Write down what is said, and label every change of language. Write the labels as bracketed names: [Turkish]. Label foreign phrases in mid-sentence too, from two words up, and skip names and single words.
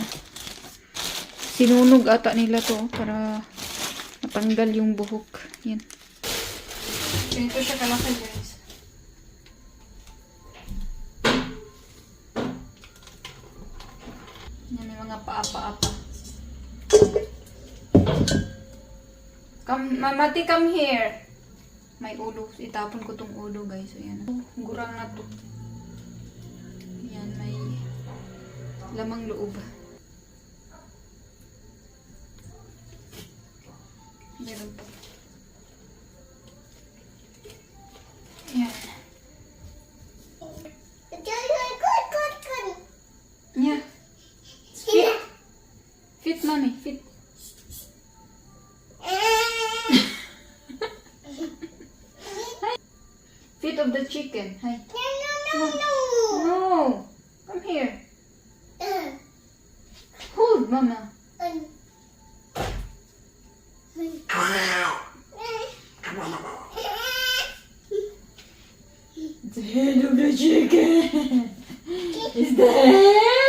[Filipino] Sinunog ata nila to para matanggal yung buhok. Yan. Ganito siya kalaki guys. Yan, may mga paapa-apa. [English] Mamati, come here. [Filipino] May ulo. Itapon ko tong ulo, guys. So, yan. Gurang na to. Yan, may lamang loob. Meron po. Yan. [English] Yeah. Fit, mommy, fit. Fit of the chicken. Hi. No. Come here. Hold, mama. The head of the chicken is there.